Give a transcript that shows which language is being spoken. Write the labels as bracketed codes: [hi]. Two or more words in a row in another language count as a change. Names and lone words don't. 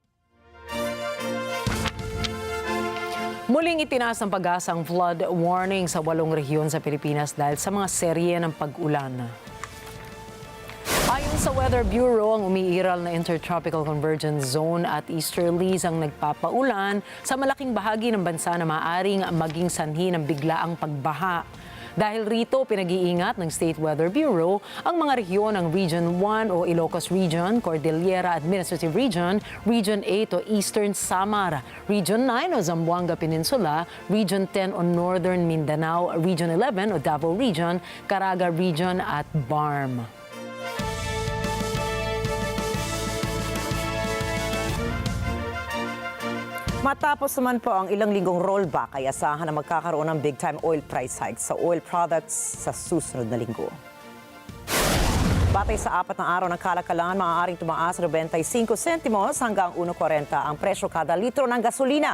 [tl] Muling itinaas ng pag-asa ang flood warning sa 8 rehiyon sa Pilipinas dahil sa mga serye ng pag-ulan. Ayon sa Weather Bureau, ang umiiral na Intertropical Convergence Zone at easterlies ang nagpapaulan sa malaking bahagi ng bansa na maaaring maging sanhi ng biglaang pagbaha. Dahil rito, pinag-iingat ng State Weather Bureau ang mga rehiyon ng Region 1 o Ilocos Region, Cordillera Administrative Region, Region 8 o Eastern Samar, Region 9 o Zamboanga Peninsula, Region 10 o Northern Mindanao, Region 11 o Davao Region, Caraga Region at BARM. Matapos naman po ang ilang linggong rollback, ay asahan na magkakaroon ng [en] big-time oil price hikes [tl] sa [en] oil products [tl] sa susunod na linggo. Batay sa 4 na araw ng kalakalan, maaaring tumaas 95 sentimos hanggang 1.40 ang presyo kada litro ng gasolina.